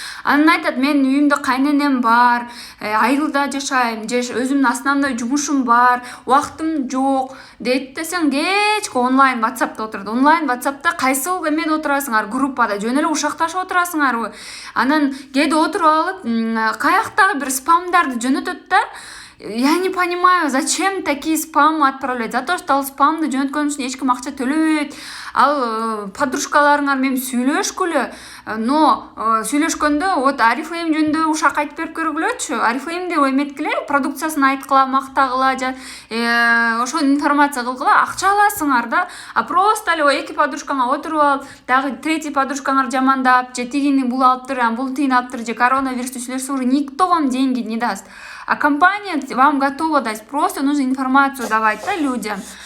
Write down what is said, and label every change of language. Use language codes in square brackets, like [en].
[ky] Анан айтат, мен үйүмдө кайненем бар, айылда жашайм, өзүмдүн основной жумушум бар, убактым жок дейт десең, кечке онлайн WhatsApp'та отурат. Онлайн WhatsApp'та кайсыл эмеде отурасыңар, группада жөн эле ушакташып отурасыңарбы? Анан кээде отуруп алып, каяктагы бир спамдарды жөнөтөт да. [ru] Я не понимаю, зачем такие спамы отправлять? [ky] За то, что ал спамды жөнөткөн үчүн эч ким акча төлөбөйт. Ал подружкаларыңар менен сүйлөшкүлө. Но сүйлөшкөндө вот Oriflame жөнүндө ушак айтып берип көргүлөчү. Oriflame'де эметкиле, продукциясын айткыла, мактагыла, ошол информация кылгыла, акча аласыңар да. А просто эле эки подружкаңа отуруп алып, дагы третий подружкаңар жамандап, же тигини бул алыптыр, бул тигини алыптыр, же коронавирусту сүйлөшсөң, [ru] никто вам деньги не даст. А компания вам готова дать, просто нужно информацию давать, да, людям.